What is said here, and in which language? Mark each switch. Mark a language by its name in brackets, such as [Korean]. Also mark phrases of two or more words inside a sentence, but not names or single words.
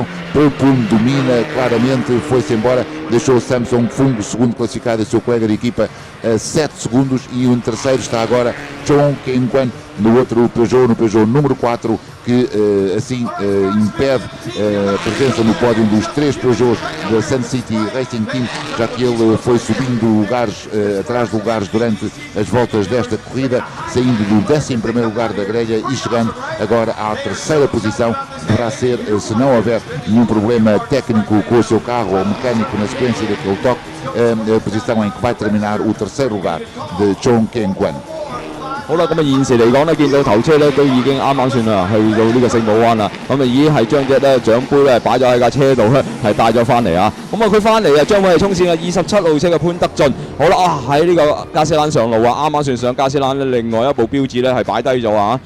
[Portuguese] Paul Poon domina claramente, foi-se embora, deixou Samson Fung, segundo classificado, e seu colega de equipa a 7 segundos, e em 3º está agora Chong Ken Kwan no outro Peugeot, no Peugeot número 4, que assim impede a presença no pódio dos 3 Peugeots da SUNCITY Racing Team, já que ele foi subindo lugares, atrás de lugares durante as voltas desta corrida, saindo do 11º lugar da grelha e chegando agora à 3ª posição. Deverá ser, se não houver nenhum problema técnico com o seu carro ou mecânico na sequência daquele toque, a posição em que vai terminar o 3º lugar de Chong Ken Kwan. [Cantonese] 好啦，咁現時嚟講咧，見到頭車咧都已經啱算啦，去到呢個聖保灣啦，咁已經係將隻咧獎杯咧擺咗喺架車度咧，係帶咗翻嚟啊！咁佢翻嚟將會係衝線嘅27號車嘅潘德俊。好啦，喺呢個加斯蘭上路啊，啱算上加斯蘭咧，另外一部標誌咧係擺低咗啊！